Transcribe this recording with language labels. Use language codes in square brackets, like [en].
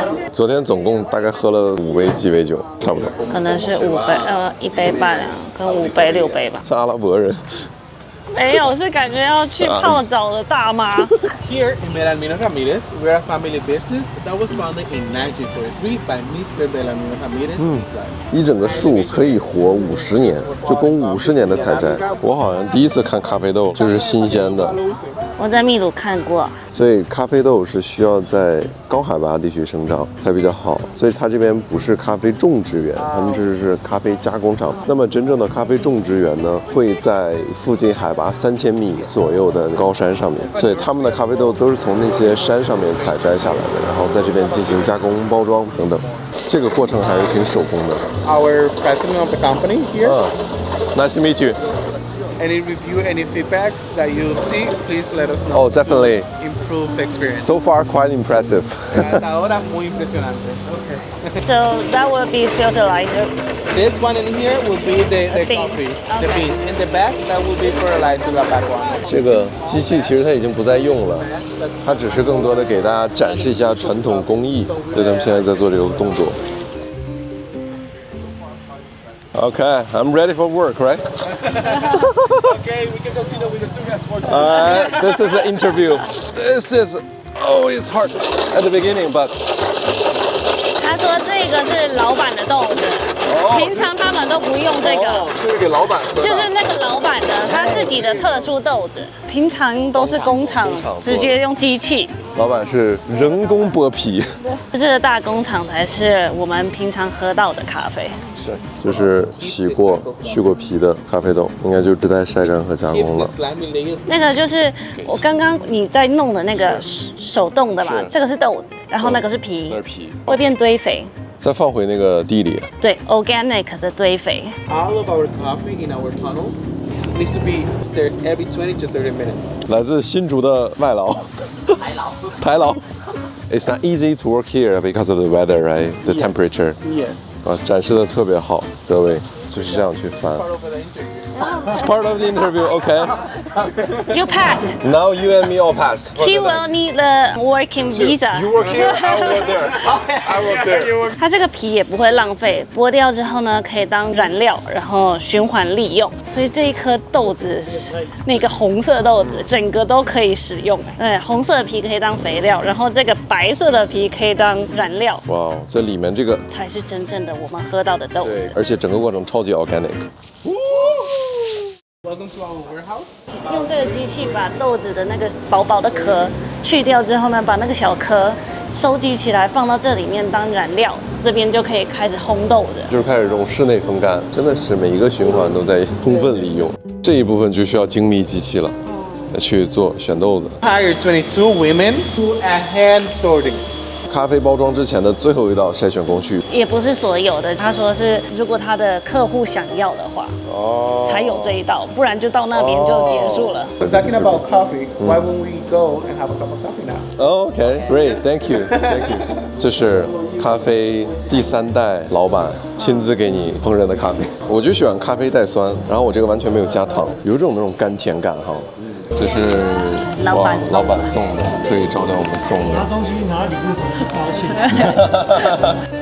[zh] 昨天总共大概喝了5杯鸡尾酒，差不多。可能是1杯半跟5杯6杯吧。是阿拉伯人。没有，是感觉要去泡澡的大妈。 [en] Here in Belarmino Ramirez, we're a family business that was founded in 1943 by Mr. Belarmino Ramirez. [zh] 一整个树可以活50年，就供50年的采摘。我好像第一次看咖啡豆就是新鲜的。我在秘鲁看过。所以咖啡豆是需要在高海拔地区生长才比较好，所以它这边不是咖啡种植园，他们这是咖啡加工厂。那么真正的咖啡种植园呢，会在附近海拔3000米左右的高山上面，所以他们的咖啡豆都是从那些山上面采摘下来的，然后在这边进行加工、包装等等。这个过程还是挺手工的。 [en] Our president of the company here. Nice to meet you. Any review, any feedbacks that you see, please let us know. Oh, definitely. Improve the experience. So far, quite impressive. [es] Hasta ahora muy impresionante. [en] Okay. So that will be fertilizer. This one in here will be the coffee, the bean. In the back, that will be fertilizer, the back one. [zh] 这个机器其实它已经不再用了，它只是更多的给大家展示一下传统工艺。对，他们现在在做这个动作。 [en] Okay, I'm ready for work, right? Okay, we can continue with the 2 guys more. This is an interview. This is always hard at the beginning, but. [zh] 他说这个是老板的豆子，平常他们都不用这个，是给老板喝的。就是那个老板的他自己的特殊豆子，平常都是工厂直接用机器。老板是人工剥皮。这个大工厂才是我们平常喝到的咖啡。是，就是洗过、去过皮的咖啡豆，应该就只待晒干和加工了。那个就是我刚刚你在弄的那个手动的嘛，这个是豆子，然后那个是皮，那是皮，会变堆肥。再放回那个地里。对 ，organic 的堆肥。 [en] All of our coffee in our tunnels needs to be stirred every 20 to 30 minutes. [zh] 来自新竹的外劳。台劳。 [en] It's not easy to work here because of the weather, right? The temperature. Yes. [zh] 展示的特別好，德偉就是這樣去翻。 [en] It's part of the interview, okay? You passed. Now you and me all passed. He will need the working visa. You work here, I work there. I work there. [zh] 它这個皮也不會浪費，剝掉之後呢，可以當燃料，然後循環利用。所以這一顆豆子，那個紅色豆子，整個都可以使用。對，紅色的皮可以當肥料，然後這個白色的皮可以當燃料。哇，這裡面這個才是真正的我們喝到的豆子。對，而且整個過程超級 organic。 [en] Welcome to our warehouse. [zh] 用這個機器把豆子的那個薄薄的殼去掉之後呢，把那個小殼收集起來放到這裡面當燃料，這邊就可以開始烘豆子。就是開始用室內風乾，真的是每一個循環都在充分利用。這一部分就需要精密機器了，去做選豆子。 [en] Hired 22 women to a hand sorting. [zh] 咖啡包装之前的最後一道篩選工序。也不是所有的，他說是如果他的客戶想要的話，才有這一道，不然就到那邊就結束了。 [en] Talking about coffee, why won't we go and have a cup of coffee now? OK, great, thank you, thank you. [zh] 这是咖啡第3代老板親自給你烹飪的咖啡。我就喜歡咖啡帶酸，然後我這個完全沒有加糖，有種那種甘甜感哈。這是老板送的，特意招待我們送的。拿東西拿禮物總是高興。